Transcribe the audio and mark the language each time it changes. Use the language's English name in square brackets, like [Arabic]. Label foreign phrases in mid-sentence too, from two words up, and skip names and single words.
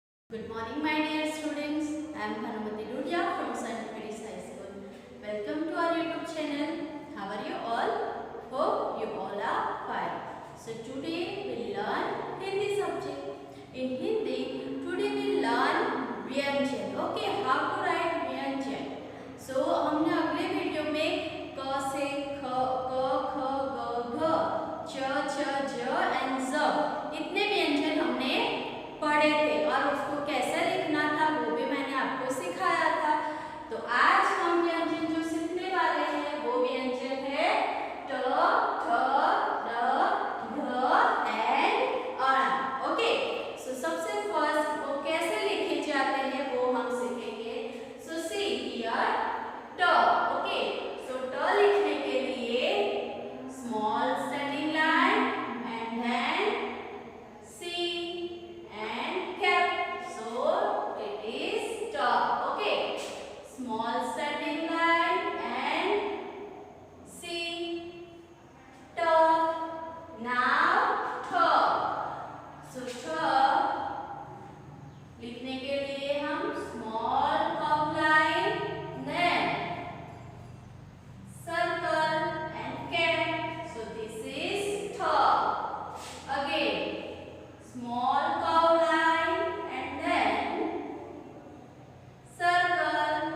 [English] Good morning, my dear students. I am Bhanumati Ludia from St. Mary's High School. Welcome to our YouTube channel. How are you all? Hope you all are fine. So today we learn Hindi subject. In Hindi, today we learn व्यंजन. Okay, how to write [Hindi] व्यंजन. So हमने अगले वीडियो में क से ख, क, ख, ग, घ, च, ज एंड ज इतने व्यंजन हमने पढ़े थे और उसको कैसे लिखना था वो भी मैंने आपको सिखाया था। तो आज हम व्यंजन जो सीखने वाले हैं वो व्यंजन है ट, ठ, ड, ढ एंड अण। [English] Okay, so [Hindi] सबसे फर्स्ट वो कैसे लिखे जाते हैं वो हम सीखेंगे। [English] So see here ट। Okay, so ट [Hindi] लिखने के लिए [English] small standing line and then C and cap. So it is top. Okay, small standing line and C top. Now top. So top [Hindi] लिखने के लिए हम [English] small curve line then circle and cap. So this is top. Again small curve line and then circle.